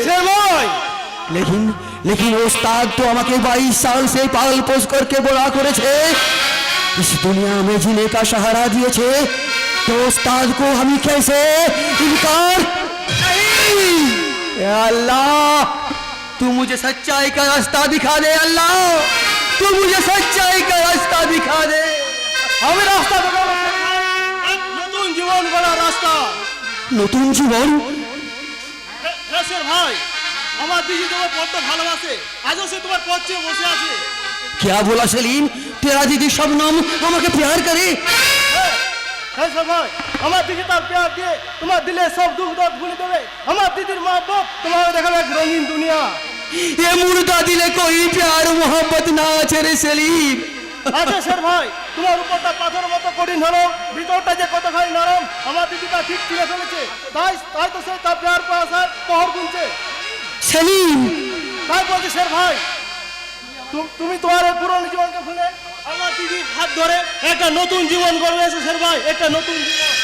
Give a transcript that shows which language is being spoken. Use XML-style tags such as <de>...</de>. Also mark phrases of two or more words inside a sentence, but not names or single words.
<hi>लेकिन उस्ताद तो हमारे 22 साल से पाल पोस करके बड़ा करे छे, इस दुनिया में जीने का सहारा दिए छे, तो उस्ताद को हम कैसे इनकार? नहीं, या अल्लाह तू मुझे सच्चाई का रास्ता दिखा दे। अल्लाह तू मुझे सच्चाई का रास्ता दिखा दे।</hi> <bn>আমি রাস্তা দেখাবো, নতুন জীবন গড়ার রাস্তা। নতুন জীবন? হ্যাঁ স্যার ভাই, আমার দিদি তোমার বড্ড ভালোবাসে, আজও সে তোমার পথ চেয়ে বসে আছে।</bn> <hi>क्या बोला सलीम? तेरा दीदी शबनम আমাকে प्यार करे?</hi> <bn>হ্যাঁ স্যার ভাই, আমার দিদি তার প্যার দিয়ে তোমার দিলে সব দুঃখ দর্দ ভুলে দেবে। আমার দিদির মহব্বত তোমার দেখাবে এক রঙিন দুনিয়া।</bn> <hi>ये मुर्दा दिले कोई प्यार मोहब्बत ना छे सलीम।</hi> <bn>আচ্ছা স্যার ভাই, তোমার উপরটা পাথরের মতো কঠিন হলো, ভিতরটা যে কতখানি নরম আমার দিদিটা ঠিক চিনে ফেলেছে। তাই তো সে তার প্যার পাশার পহর গুনছে। सलीम তাই বলছি স্যার ভাই, তুমি তোমার এই পুরনো জীবনকে ভুলে আমার দিদির হাত ধরে একটা নতুন জীবন গড়ে এসো স্যার ভাই, একটা নতুন জীবন।</bn>